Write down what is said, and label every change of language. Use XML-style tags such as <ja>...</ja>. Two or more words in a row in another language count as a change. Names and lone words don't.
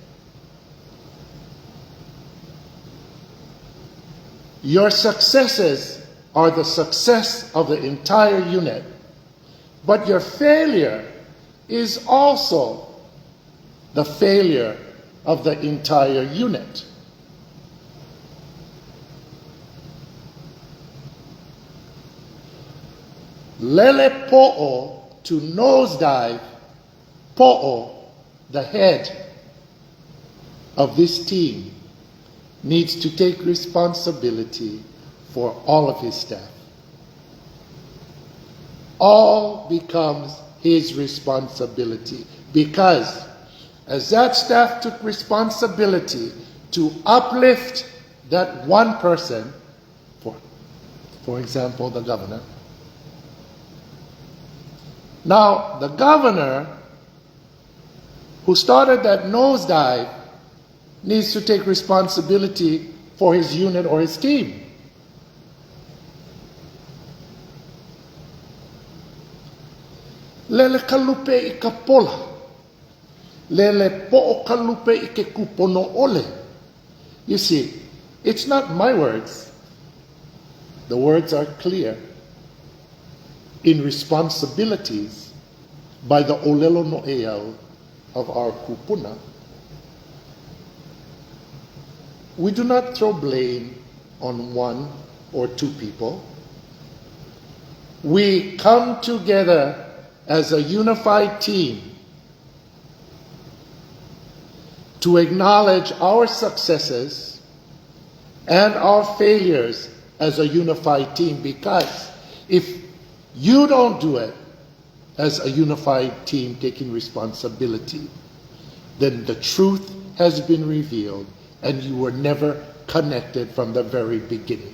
<en>Your successes are the success of the entire unit, but your failure is also the failure of the entire unit.</en> <haw>Lele po'o,</haw> <en>to nosedive,</en> <haw>po'o,</haw> <en>the head of this team, needs to take responsibility for all of his staff. All becomes his responsibility, because as that staff took responsibility to uplift that one person, for example, the governor. Now, the governor who started that nosedive needs to take responsibility for his unit or his team.</en> <haw>Lele kalupe I ka pola. Lele po'o kalupe I ke Kūpoono ʻOle.</haw> <en>You see, it's not my words. The words are clear. In responsibilities by the</en> <haw>ʻōlelo no'eau</haw> <en>of our kupuna. We do not throw blame on one or two people. We come together as a unified team to acknowledge our successes and our failures as a unified team, because if you don't do it as a unified team taking responsibility, then the truth has been revealed and you were never connected from the very beginning.</en>